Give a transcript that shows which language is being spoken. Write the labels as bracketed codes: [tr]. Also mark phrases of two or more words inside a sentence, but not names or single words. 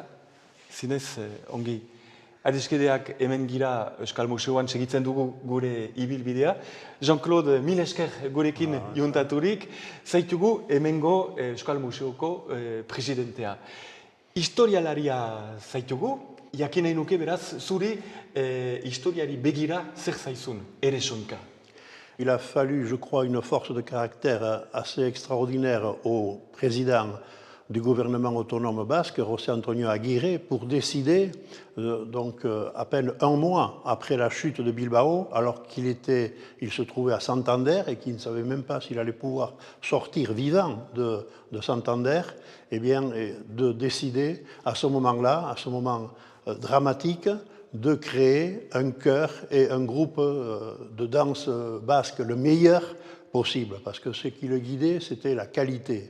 [eu] Zinez, ongi, adiskideak hemen gira Euskal Museoan segitzen dugu gure ibilbidea. Jean-Claude, mil esker gurekin juntaturik, zaitugu hemengo Euskal Museoko presidentea. Historialaria zaitugu, jakin nahi nuke beraz, zuri historiari begira zer zaizun Eresonka. [fr] Il a fallu, je crois, une force de caractère assez extraordinaire au président du gouvernement autonome basque, José Antonio Aguirre, pour décider, à peine un mois après la chute de Bilbao, alors qu'il se trouvait à Santander et qu'il ne savait même pas s'il allait pouvoir sortir vivant de Santander, eh bien, de décider à ce moment-là, à ce moment dramatique, de créer un chœur et un groupe de danse basque le meilleur possible, parce que ce qui le guidait, c'était la qualité.